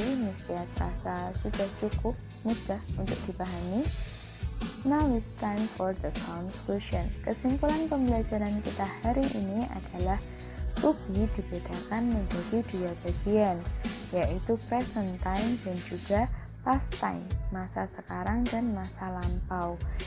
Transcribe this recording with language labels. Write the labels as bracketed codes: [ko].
[id] Mesti terasa sudah cukup mudah untuk dipahami. [en] Now it's time for the conclusion. [id] Kesimpulan pembelajaran kita hari ini adalah to be dibedakan menjadi 2 bagian, yaitu present time dan juga past time, masa sekarang dan masa lampau.